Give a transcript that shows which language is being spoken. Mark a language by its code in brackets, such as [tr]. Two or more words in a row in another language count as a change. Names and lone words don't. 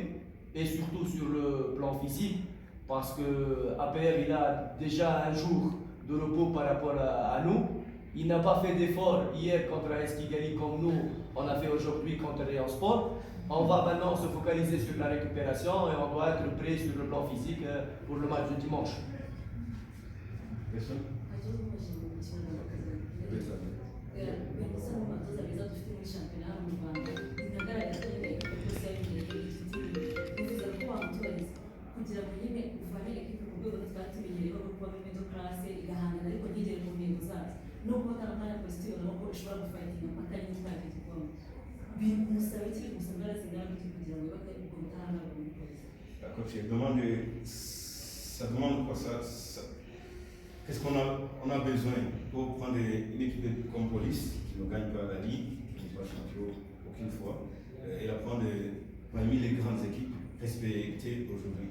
[fr] Et surtout sur le plan physique. Parce que APR, il a déjà un jour de repos par rapport à nous. Il n'a pas fait d'effort hier contre AS Kigali comme nous, on a fait aujourd'hui contre Rayon Sport. On va maintenant se focaliser sur la récupération et on doit être prêt sur le plan physique pour le match de dimanche. Question? [rw] kugira ngo nyine uvane ekipe mu rwego twari tumenyereho no kuba muri [en] middle class [rw] igahangana ariko ntigere mu ntego zazo no kuba kandi akanya positive nabwo ishobora gufayitinga mpaka n'itwara igikombe bimusaba iki bimusaba zingana gute kugira ngo yubake ubwo budahangarwa muri polisi? [fr] Coach, ça demande quoi qu'est-ce qu'on a besoin pour prendre une équipe comme Police qui ne gagne pas la Ligue, qui n'est pas champion aucune fois, et la prendre parmi les grandes équipes respectées aujourd'hui?